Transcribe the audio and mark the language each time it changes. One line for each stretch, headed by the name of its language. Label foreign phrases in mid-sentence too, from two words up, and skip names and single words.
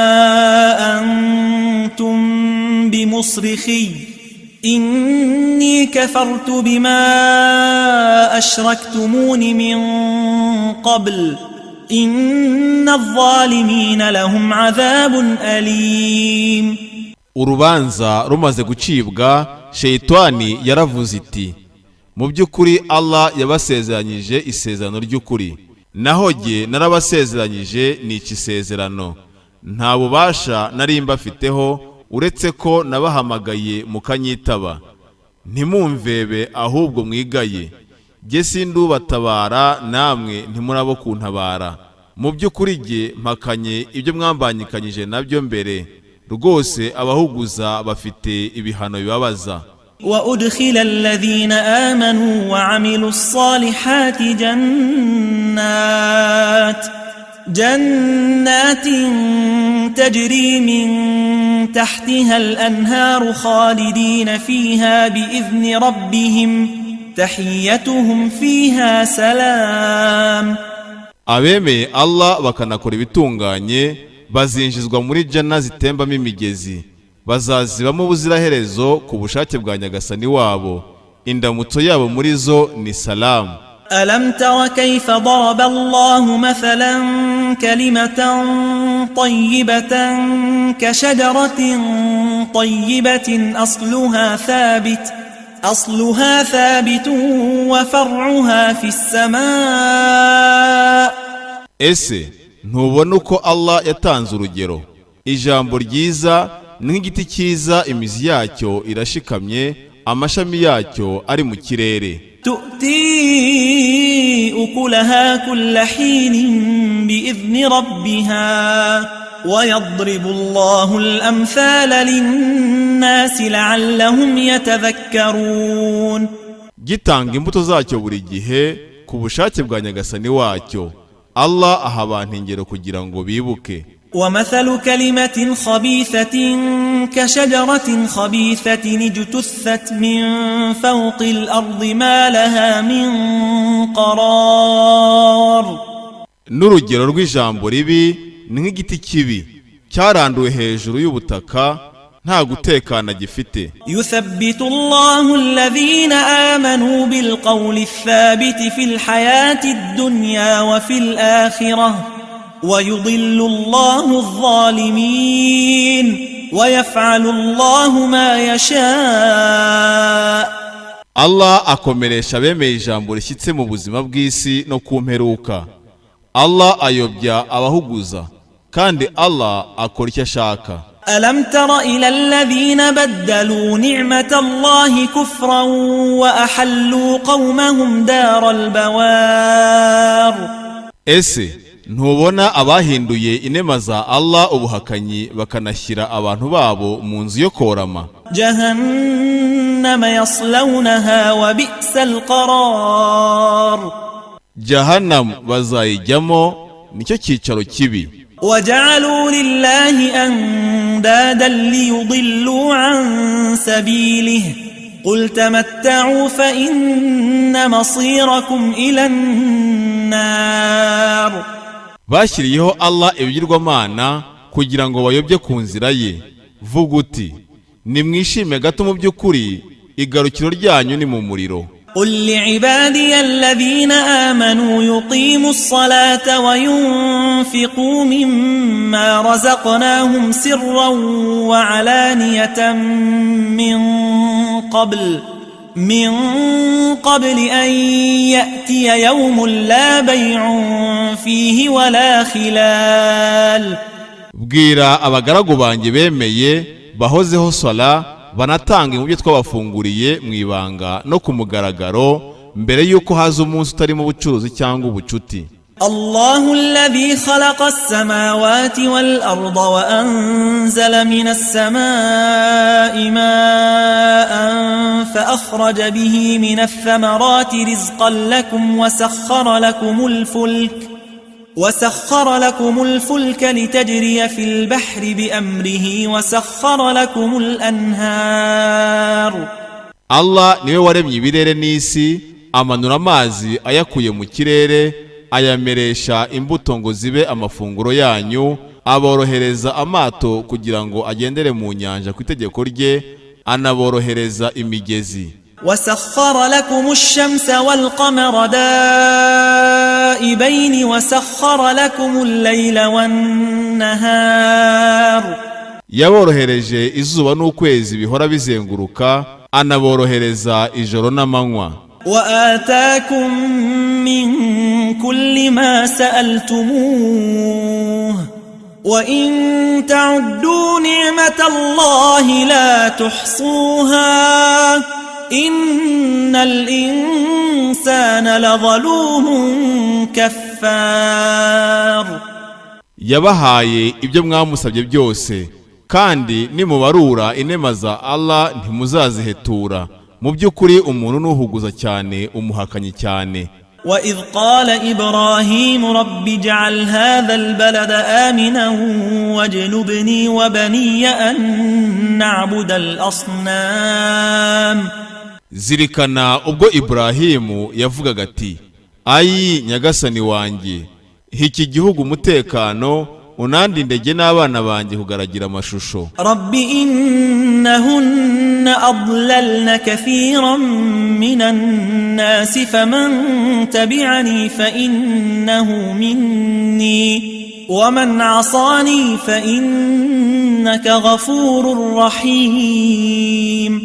Arabic: أنتم بمصرخي إني كفرت بما أشركتمون من قبل إن الظالمين لهم عذاب أليم.
Kinyarwanda: Urubanza rumaze gucibwa, Shayitani yaravuze iti, mu by'ukuri Allah yabasezeranyije isezerano ry'ukuri, naho jye narabasezeranyije n'iki sezerano. Nta bubasha nari mbafiteho uretse ko nabahamagaye mukanyitaba. Ntimumvebe ahubwo mwigaye, jye sindubatabara namwe ntimurabo kuntabara. Mu by'ukuri jye mpakanye ibyo mwambanyikanyije nabyo mbere. Rwose abahuguza bafite ibihano bibabaza.
Arabic: وأدخل الذين آمنوا وعملوا الصالحات جنات تجري من تحتها الأنهار خالدين فيها بإذن ربهم تحيتهم فيها سلام.
Kinyarwanda: Abemeye Allah bakanakora ibitunganye bazinjizwa muri janna zitembamo imigezi, bazazibamo ubuziraherezo ku bushake bwa Nyagasani wabo. Indamutso yabo muri zo ni salamu.
Arabic: ألم تر كيف ضرب الله مثلا كلمة طيبة كشجرة طيبة أصلها ثابت وفرعها في السماء.
Kinyarwanda: Ese ntubona uko Allah yatanze urugero? Ijambo ryiza n'igiti cyiza, imizi yacyo irashikamye, amashami yacyo ari mu kirere.
Arabic: تؤتي أكلها كل حين بإذن ربها ويضرب الله الأمثال للناس لعلهم يتذكرون.
Kinyarwanda: Gitanga imbuto zacyo buri gihe ku bushake bwa Nyagasani wacyo. Allah aha abantu ingero kugira ngo bibuke.
Arabic: ومثل كلمة خبيثة كشجرة خبيثة اجتثت من فوق الأرض ما لها من قرار.
Kinyarwanda: N'urugero rw'ijambo ribi ni nk'igiti kibi cyaranduwe hejuru y'ubutaka, nta gutekana gifite.
Arabic: يثبت الله الذين آمنوا بالقول الثابت في الحياة الدنيا وفي الآخرة ويضل الله الظالمين ويفعل الله ما يشاء.
Kinyarwanda: Allah akomeresha abemeye ijambo rishyitse mu buzima bw'isi no ku mperuka, Allah ayobya abahuguza kandi Allah akora icyo ashaka.
Arabic: ألم تر إلى الذين بدلوا نعمة الله كفرا وأحلوا قومهم دار البوار.
Kinyarwanda: Ese ntubona abahinduye inema za Allah ubuhakanyi bakanashyira abantu babo mu nzu yo korama?
Arabic: جهنم يصلونها وبئس القرار.
Kinyarwanda: Jahannam bazayijyamo nicyo cyicaro kibi.
Arabic: وجعلوا لله أندادا ليضلوا عن سبيله قل تمتعوا فإن مصيركم إلى النار.
Kinyarwanda: Bashyiriyeho Allah ibigirwamana kugira ngo bayobye ku nzira ye. Vuga uti nimwishime gato, mu by'ukuri igarukiro ryanyu ni mu muriro.
Arabic: قل لعبادي الذين آمنوا يقيموا الصلاة وينفقوا مما رزقناهم سرا وعلانية من قبل أن يأتي يوم لا بيع فيه ولا خلال.
Kinyarwanda: Bwira abagaragu banjye bemeye bahozeho sala banatanga mu byo twabafunguriye mu ibanga no ku mugaragaro mbere yuko haza umunsi utarimo ubucuruzi cyangwa ubucuti.
Arabic: الله الذي خلق السماوات والأرض وأنزل من السماء ماء فأخرج به من الثمرات رزقا لكم وسخر لكم الفلك لتجري في البحر بأمره وسخر لكم الأنهار.
Kinyarwanda: Allah niwe waremye ibirere n'isi, amanura amazi ayakuye mu kirere, ayameresha imbuto ngo zibe amafunguro yanyu, aborohereza amato kugira ngo agendere mu nyanja ku itegeko rye, anaborohereza imigezi.
Arabic: وسخر لكم الشمس والقمر دائبين وسخر لكم الليل والنهار.
Kinyarwanda: Yaborohereje izuba n'ukwezi bihora bizenguruka, anaborohereza ijoro n'amanywa.
Arabic: وآتاكم من كل ما سألتموه وإن تعدوا نعمة الله لا تحصوها إن الإنسان لظلوم كفار.
Kinyarwanda: Yabahaye ibyo mwamusabye byose, kandi nimubarura inema za Allah ntimuzazihetura. Mu by'ukuri umuntu nuhuguza cyane, umuhakanyi cyane.
Arabic: وإذ قال إبراهيم رب اجعل هذا البلد آمنا واجنبني وبني أن نعبد الأصنام.
Kinyarwanda: Zirikana ubwo Ibrahimu yavugaga ati, ayi nyagasani wanjye, iki gihugu umutekano, unandindege n'abana banjye kugaragira amashusho.
Arabic: رب إنهن أضللن كثيرا من الناس فمن تبعني فإنه مني ومن عصاني فإنك غفور رحيم.